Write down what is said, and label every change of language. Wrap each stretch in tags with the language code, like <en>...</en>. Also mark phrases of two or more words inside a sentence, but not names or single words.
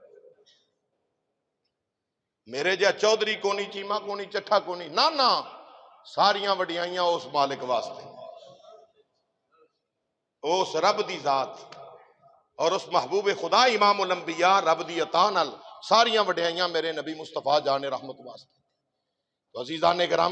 <pa>میرے جا چودھری کونی، چیما کونی، چٹھا کونی، نہ ساریاں وڈیائیاں اس مالک واسطے، اس رب دی ذات اور اس محبوب خدا امام الانبیاء رب دی عطا نال ساریاں وڈیائیاں میرے نبی مصطفیٰ جان رحمت واسطے۔ تو عزیزان کرام</pa>